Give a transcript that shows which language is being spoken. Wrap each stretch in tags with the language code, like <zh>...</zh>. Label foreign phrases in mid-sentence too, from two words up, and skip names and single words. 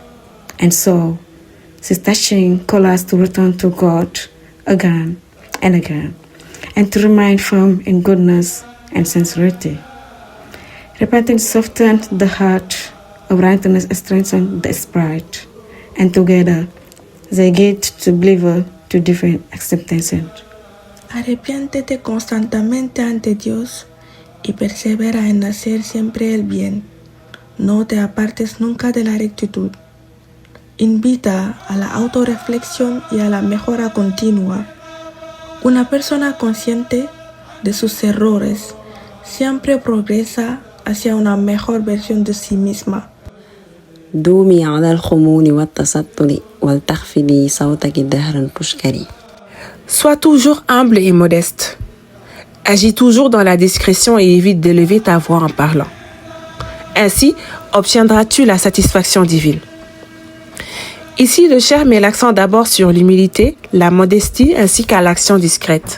<en>And so, Sister calls us to return to God again and again, and to remain firm in goodness and sincerity. Repentance softens the heart, uprightness strengthens the spirit, and together they guide the believer to divine acceptance.</en> <es>Arrepiéntete constantemente ante Dios y persevera en hacer siempre el bien. No te apartes nunca de la rectitud. Invita a la autorreflexión y a la mejora continua. Una persona consciente de sus errores siempre progresa hacia una mejor versión de sí misma.</es> <ar>دومي على الخمول والتستر ولتخفضي صوتك دهرا تشكري.</ar> <fr>Sois toujours humble et modeste. Agis toujours dans la discrétion et évite d'élever ta voix en parlant. Ainsi, obtiendras-tu la satisfaction divine. Ici, le Cheikh met l'accent d'abord sur l'humilité, la modestie ainsi qu'à l'action discrète.</fr>